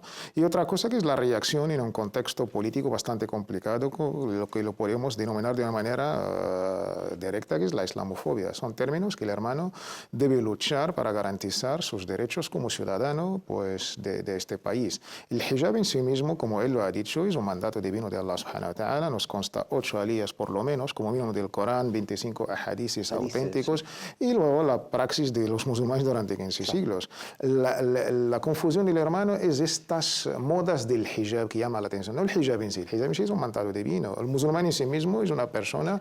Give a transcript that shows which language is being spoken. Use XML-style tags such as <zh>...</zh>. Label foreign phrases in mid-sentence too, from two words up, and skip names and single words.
<es>Y otra cosa que es la reacción en un contexto político bastante complicado, lo que lo podemos denominar de una manera directa, que es la islamofobia. Son términos que el hermano debe luchar para garantizar sus derechos como ciudadano, pues condiciones de este país. El hijab en sí mismo, como él lo ha dicho, es un mandato divino de Allah</es> <ar>سبحانه وتعالى.</ar> <es>Nos consta 8 aliyas por lo menos, como mínimo del Corán, 25 hadices auténticos, y luego la praxis de los musulmanes durante 15 siglos. La confusión del hermano es estas modas del hijab que llama la atención. No el hijab en sí, el hijab en sí es un mandato divino. El musulmán en sí mismo es una persona...</es>